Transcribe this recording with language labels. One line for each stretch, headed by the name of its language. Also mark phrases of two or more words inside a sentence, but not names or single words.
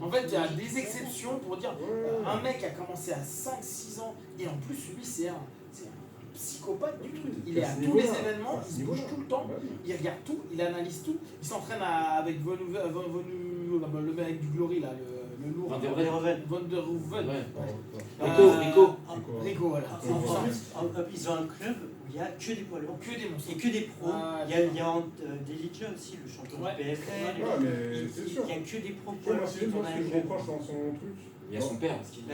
French: En fait, il y a des exceptions pour dire un mec a commencé à 5-6 ans et en plus lui c'est un psychopathe du truc. Il est à tous les événements, il se bouge tout le temps, il regarde tout, il analyse tout, il s'entraîne avec le mec du Glory là, Le lourd. Van der Van der Hoeven. Van der Hoeven. Ouais. Euh, Rico. Rico, voilà. En plus, ils ont un club où il n'y a que des poids lourds. Que des monstres. Et que des pros. Ah, Il y a Delidja aussi, le champion Ouais. du PFL. Ouais, mais c'est sûr. Il n'y a que des pros Ouais, poids moi, lourds c'est qui moi tournent ce à que la je club. reproche dans son truc. Il y a son père. Parce qu'il...